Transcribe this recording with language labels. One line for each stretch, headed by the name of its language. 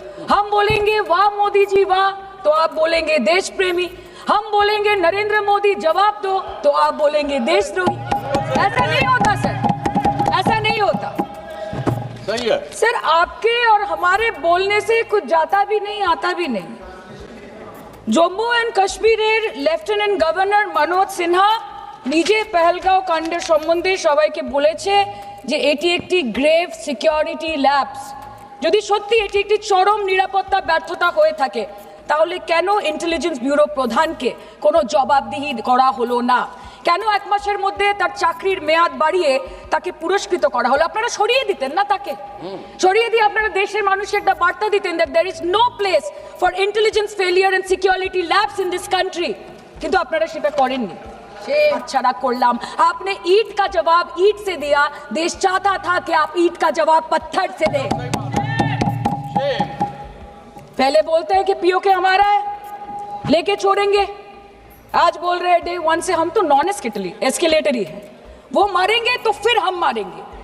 Hindi: हम बोलेंगे वाह मोदी जी वाह तो आप बोलेंगे देश प्रेमी। हम बोलेंगे नरेंद्र मोदी जवाब दो तो आप बोलेंगे देशद्रोही। ऐसा नहीं होता सर, ऐसा नहीं होता। सही है सर, आपके और हमारे बोलने से कुछ जाता भी नहीं, आता भी नहीं।
Bangla: Jammu and कश्मीरेर lieutenant governor Manoj Sinha নিজে পেহেলগাঁও কাণ্ডের সম্বন্ধে সবাইকে বলেছে যে এটি একটি গ্রেভ সিকিউরিটি ল্যাপস। যদি সত্যি এটি একটি চরম নিরাপত্তা ব্যর্থতা হয়ে থাকে তাহলে কেন ইন্টেলিজেন্স ব্যুরো প্রধানকে কোনো জবাবদিহি করা হলো না? কেন এক মাসের মধ্যে তার চাকরির মেয়াদ বাড়িয়ে তাকে পুরস্কৃত করা হলো? আপনারা সরিয়ে দিতেন না তাকে? সরিয়ে দিয়ে আপনারা দেশের মানুষকে একটা বার্তা দিতেন
English: that there is no place for intelligence failure and security labs in this country,
Bangla: কিন্তু আপনারা সেটা করেননি।
Hindi: अच्छा
Bangla: করলাম,
Hindi: आपने ईंट का जवाब ईंट से दिया। देश चाहता था कि आप ईंट का जवाब पत्थर से दें। पहले बोलते हैं कि पीओके हमारा है, लेके छोड़ेंगे। आज बोल रहे हैं डे 1 से हम तो नॉन एस्केलेटरी है, वो मारेंगे तो फिर हम मारेंगे।